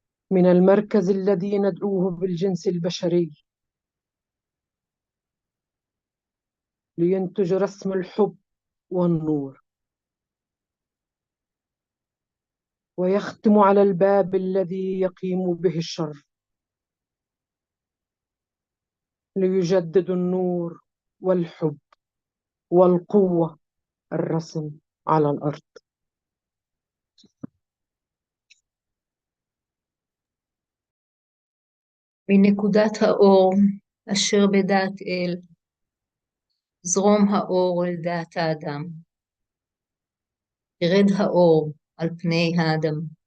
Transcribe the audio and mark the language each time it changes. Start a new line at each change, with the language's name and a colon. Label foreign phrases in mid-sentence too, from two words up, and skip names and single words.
Arabic: من المركز الذي ندعوه بالجنس البشري لينتج رسم الحب والنور، ويختم على الباب الذي يقيم به الشر ليجدد النور والحب والقوة الرسم على الأرض.
Hebrew: מנקודת האור אשר בדעת אל, זרום האור אל דעת האדם. ירד האור על פני האדם.